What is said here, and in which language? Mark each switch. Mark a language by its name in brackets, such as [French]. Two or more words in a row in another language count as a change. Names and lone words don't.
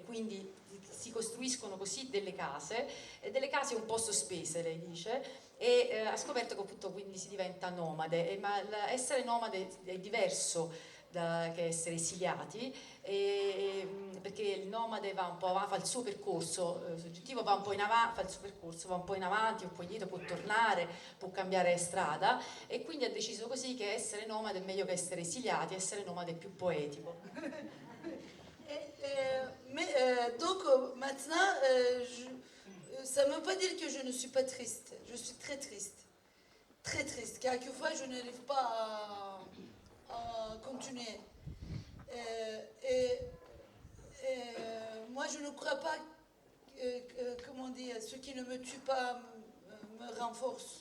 [Italian] quindi si costruiscono così delle case un po' sospese, lei dice, e ha scoperto che appunto quindi si diventa nomade, ma essere nomade è diverso che essere esiliati, perché il nomade va un po' avanti, fa il suo percorso soggettivo, va un po' in avanti, fa il suo percorso, va un po' in avanti, un po' indietro, può tornare, può cambiare strada, e quindi ha deciso così che essere nomade è meglio che essere esiliati, essere nomade è più poetico. [French] Donc maintenant, ça ne veut pas dire que je ne suis pas triste. Je suis très triste. Très triste. Quelquefois, je n'arrive pas à continuer. Moi, je ne crois pas comment dire, ce qui ne me tue pas me renforce.